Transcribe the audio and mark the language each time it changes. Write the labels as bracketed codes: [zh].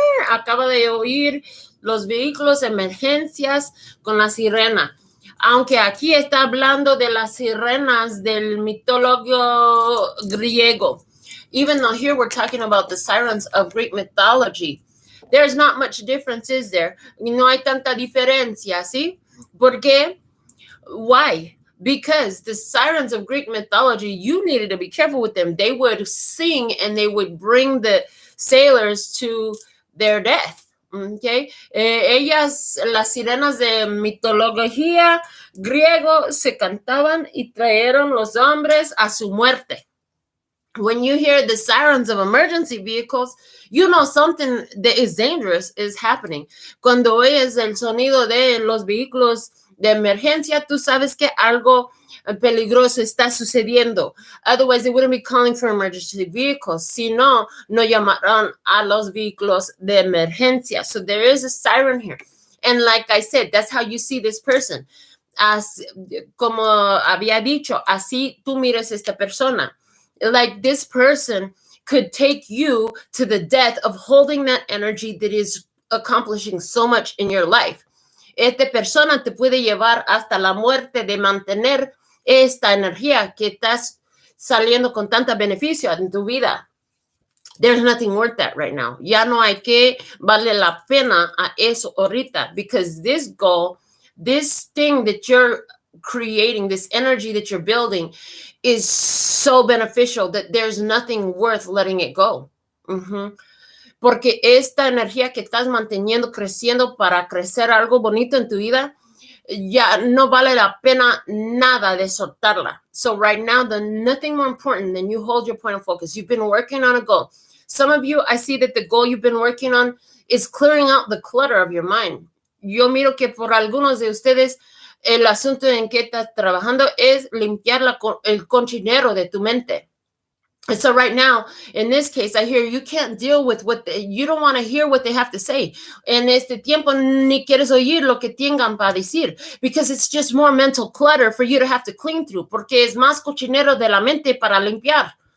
[es] Acaba de oír los vehículos de emergencias con la sirena. Aunque aquí está hablando de las sirenas del mitologio griego. [en] Even though here we're talking about the sirens of Greek mythology, there's not much difference, is there? [es] No hay tanta diferencia, ¿sí? ¿Por qué? [en] Why? Because the sirens of Greek mythology, you needed to be careful with them. They would sing and they would bring the sailors to their death. Okay. [es] Ellas, las sirenas de mitología griego, se cantaban y trajeron los hombres a su muerte. [en] When you hear the sirens of emergency vehicles, you know something that is dangerous is happening. [es] Cuando oyes el sonido de los vehículos de emergencia, tú sabes que algo peligroso está sucediendo. [en] Otherwise, they wouldn't be calling for emergency vehicles. [es] Si no, no llamarán a los vehículos de emergencia. [en] So there is a siren here. And like I said, that's how you see this person. [es] As, como había dicho, así tú mires esta persona. [en] Like this person could take you to the death of holding that energy that is accomplishing so much in your life. [es] Esta persona te puede llevar hasta la muerte de mantener esta energía que estás saliendo con tanta beneficio en tu vida. [en] There's nothing worth that right now. [es] Ya no hay que vale la pena a eso ahorita, [en] because this goal, this thing that you're creating, this energy that you're building is so beneficial that there's nothing worth letting it go. [es] Porque esta energía que estás manteniendo creciendo para crecer algo bonito en tu vida, ya no vale la pena nada de soltarla. [en] So right now, there's nothing more important than you hold your point of focus. You've been working on a goal. Some of you, I see that the goal you've been working on is clearing out the clutter of your mind. [es] Yo miro que por algunos de ustedes, el asunto en que estás trabajando es limpiar el cochinero de tu mente. [en] And so right now, in this case, I hear you can't deal with you don't want to hear what they have to say. [es] En este tiempo ni quieres oír lo que tengan para decir, [en] because it's just more mental clutter for you to have to clean through, [es] porque es más cochinero de la mente para limpiar.